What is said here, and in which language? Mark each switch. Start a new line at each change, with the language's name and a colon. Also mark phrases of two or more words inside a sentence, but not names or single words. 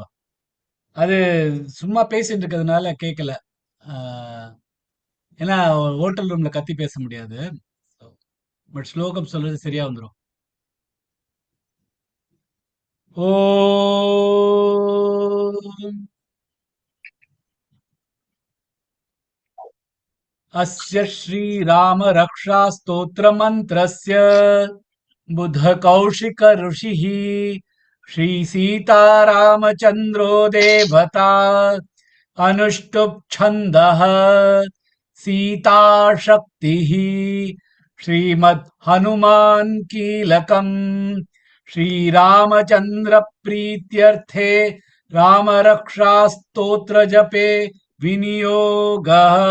Tamil: அது சும்மா பேசிட்டு இருக்கிறதுனால கேட்கல. ஏன்னா ஹோட்டல் ரூம்ல கத்தி பேச முடியாது. பட் ஸ்லோகம் சொல்றது சரியா வந்துடும்.
Sanskrit: ஓம் अस्य श्रीरामरक्षास्तोत्रमन्त्रस्य बुधकौशिक ऋषिः श्रीसीतारामचन्द्रो देवता अनुष्टुप् छन्दः सीताशक्तिः श्रीमद् हनुमान् कीलकम् श्रीरामचन्द्रप्रीत्यर्थे रामरक्षास्तोत्रजपे विनियोगः।